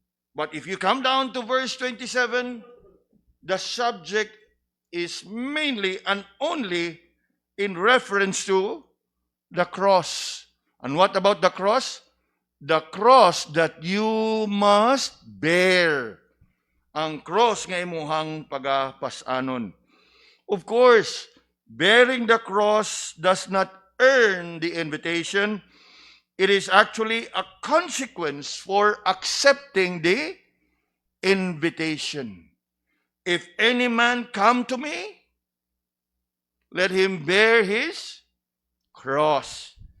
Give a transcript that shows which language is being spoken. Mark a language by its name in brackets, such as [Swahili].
[English] But if you come down to verse 27, the subject is mainly and only in reference to the cross. And what about the cross? The cross that you must bear. [Cebuano] Ang cross nga imuhang pagapasanon. [English] Of course, bearing the cross does not earn the invitation. It is actually a consequence for accepting the invitation. If any man come to me, let him bear his cross.